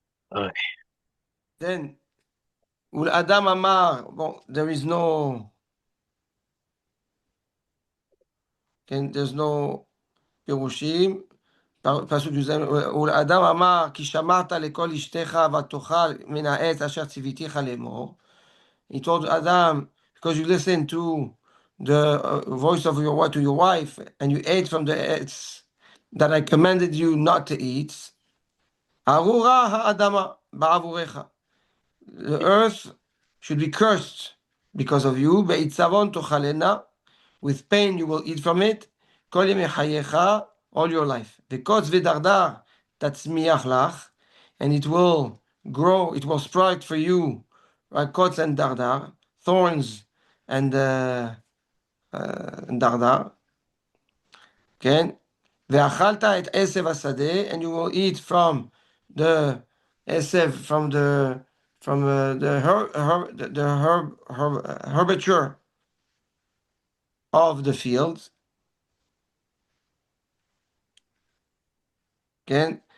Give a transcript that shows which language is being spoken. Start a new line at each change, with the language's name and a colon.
English: Right. Then, Adam Amar, well, there is no, there's no פירושים.
Hebrew: פסוק י"ז, ולאדם אמר, כי שמעת לקול אשתך ותאכל מן העץ אשר ציוויתיך לאמור.
English: He told Adam, because you listened to the voice of your wife, and you ate from the etz that I commanded you not to eat.
Hebrew: ארורה האדמה בעבורך.
English: The earth should be cursed because of you.
Hebrew: בעיצבון תאכלנה,
English: with pain you will eat from it.
Hebrew: כל ימי חייך,
English: all your life.
Hebrew: וקוץ ודרדר תצמיח לך,
English: and it will grow, it will sprout for you, right?
Hebrew: קוץ and דרדר,
English: thorns and
Hebrew: דרדר, כן? ואכלת את עשב השדה,
English: and you will eat from the עשב, from the herbature of the fields, כן?